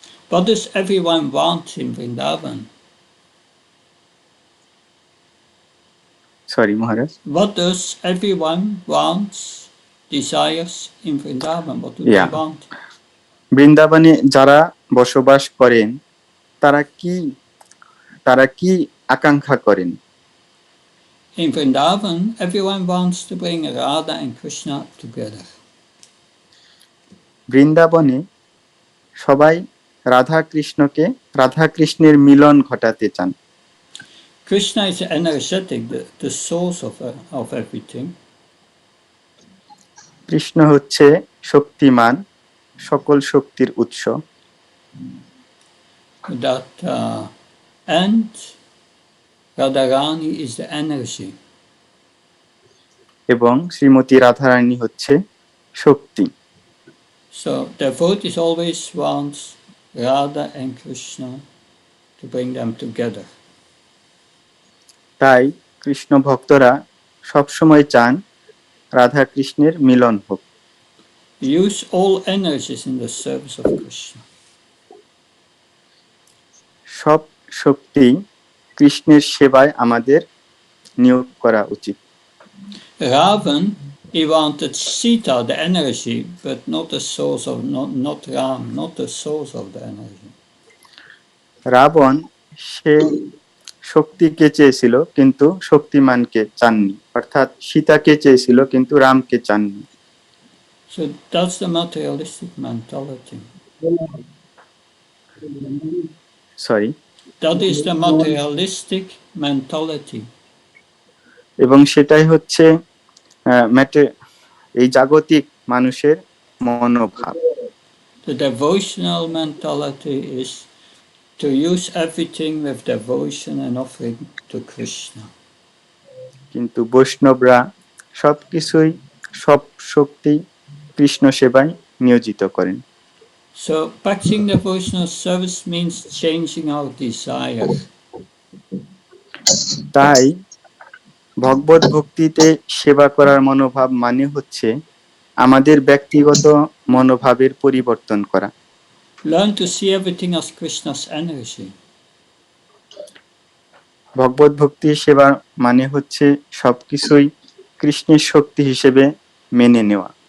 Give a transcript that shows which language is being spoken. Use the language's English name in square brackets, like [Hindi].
[English] What does everyone want in Vrindavan? Sorry, Maharaj. What does everyone wants, desires in Vrindavan? What do they want? [Bangla] বৃন্দাবনে যারা বসবাস করেন তারা কি আকাঙ্ক্ষা করেন? [English] In Vrindavan, everyone wants to bring Radha and Krishna together. [Bangla] বৃন্দাবনে সবাই রাধা কৃষ্ণকে রাধা কৃষ্ণের মিলন ঘটাতে চান। [English] Krishna is energetic, the source of everything. [Bangla] Krishna হচ্ছে শক্তিমান, সকল শক্তির উৎস। [English] That and Radharani is the energy. [Bangla] এবং শ্রীমতী রাধারানী হচ্ছে শক্তি। [English] So devotees always want Radha and Krishna to bring them together. [Bangla] তাই কৃষ্ণ ভক্তরা সবসময় চান রাধা কৃষ্ণের মিলন হোক। [English] Use all energies in the service of Krishna. [Bangla] সব শক্তি কৃষ্ণের সেবায় আমাদের নিয়োগ করা উচিত। [English] Ravan, he wanted Sita, the energy, but not the source of, not Ram, not the source of the energy. [Bangla] Ravan সে শক্তিকে চেয়েছিল কিন্তু শক্তিমানকে চাননি, অর্থাৎ সীতাকে চেয়েছিল কিন্তু রামকে চাননি। [English] So that's the materialistic mentality. Sorry. That is the materialistic mentality. [Bangla] এবং সেটাই হচ্ছে এই জাগতিক মানুষের মনোভাব। [English] The devotional mentality is to use everything with devotion and offering to Krishna. [Bangla] কিন্তু বৈষ্ণবরা সবকিছুই, সব শক্তি কৃষ্ণ সেবায় নিয়োজিত করেন। [English] So practicing devotional service means changing our desire. [Bangla] তাই ভগবত ভক্তিতে সেবা করার মনোভাব মানে হচ্ছে আমাদের ব্যক্তিগত মনোভাবের পরিবর্তন করা। [English] Learn to see everything as Krishna's energy. [Bangla] ভগবত ভক্তি সেবা মানে হচ্ছে সবকিছুই কৃষ্ণের শক্তি হিসেবে মেনে নেওয়া।